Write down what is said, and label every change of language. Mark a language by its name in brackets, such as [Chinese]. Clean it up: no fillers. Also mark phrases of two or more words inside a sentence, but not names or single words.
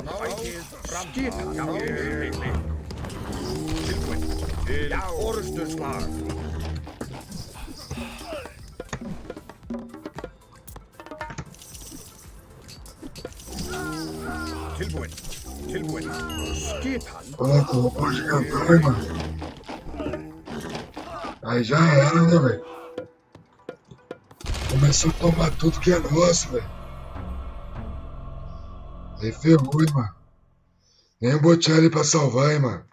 [Icelandic] Skipan. Já. Ég vil. Tilbúin. Til orustuslag. Tilbúin. Skipan. [Portuguese] Olha como pode cantar, hein, mano. Aí já era, né, velho? Começou a tomar tudo que é nosso, velho. Aí ferrou, hein, mano. Nem o Bocelli pra salvar, hein, mano.